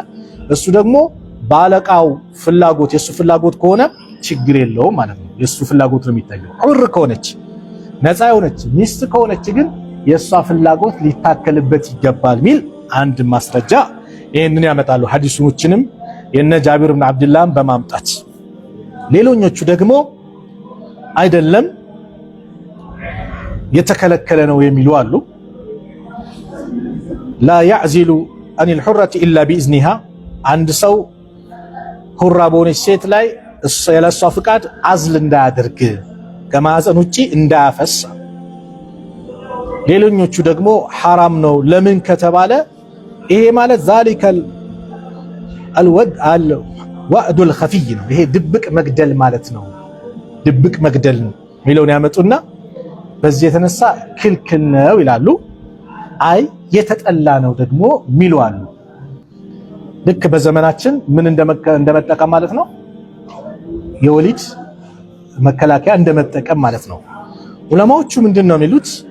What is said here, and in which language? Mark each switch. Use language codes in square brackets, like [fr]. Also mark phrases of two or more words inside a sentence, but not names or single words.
[am] እሱ ደግሞ ባለቃው ፍላጎት የሱ ፍላጎት ከሆነ ችግር የለውም ማለት ነው። የሱ ፍላጎት ነው የሚታየው። ሁር ከሆነች ነፃ የሆነች ሚስት ከሆነች ግን የሷ ፍላጎት ሊታከልበት ይገባል ሚል አንድ ማስረጃ ይሄንን ያመጣሉ። ሐዲሱችንም የነ ጃቢር ኢብኑ አብዱላህ በማምጣት ሌሎኞቹ ደግሞ አይደለም የተከለከለ ነው የሚሉ አሉ። [ar] لا يعزل عن الحرة إلا بإذنها [am] አንድ ሰው ሁራ በሆነች ሴት ላይ የለሷ ፍቃድ አዝል እንዳያደርግ ከማህፀን ውጪ እንዳያፈስ። ሌሎኞቹ ደግሞ ሐራም ነው። ለምን ከተባለ ይሄ ማለት [ar] ذلك الوعد الخفي [am] ነው። ይሄ ድብቅ መግደል ማለት ነው። ድብቅ መግደል ሚለውን ያመጡና በዚህ የተነሳ ክልክል ነው ይላሉ። አይ የተጠላ ነው ደግሞ ሚሉ አሉ። ልክ በዘመናችን ምን እንደመጠቀም ማለት ነው የወሊድ መከላከያ እንደመጠቀም ማለት ነው። ዑለማዎቹ ምንድነው የሚሉት